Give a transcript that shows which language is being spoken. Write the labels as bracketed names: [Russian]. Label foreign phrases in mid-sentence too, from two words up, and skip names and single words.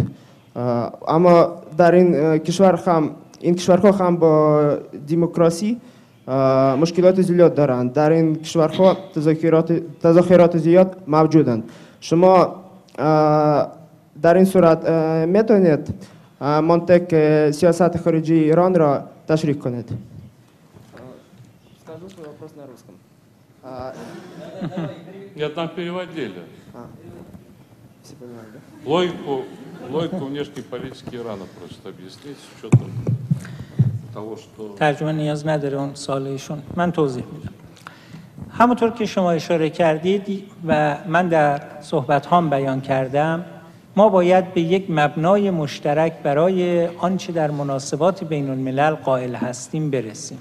[Persian] اما در این کشورها هم با دموکراسی مشکلات زیاد دارند. در این کشورها تظاهرات زیاد موجودند. شما در این صورت میتونید منطق سیاست خارجی ایران را تشریح کنید؟ [Russian] Скажу свой вопрос на русском. Нет, нам переводили. Все понимают, да? Логику внешней политики Ирана просят объяснить с учетом того, что... [Persian] ترجمه نیاز نداره اون سالشون. من توضیح میدم. همونطور که شما اشاره کردید و من در صحبت هام بیان کردم، ما باید به یک مبنای مشترک برای آنچه در مناسبات بین الملل قائل هستیم برسیم.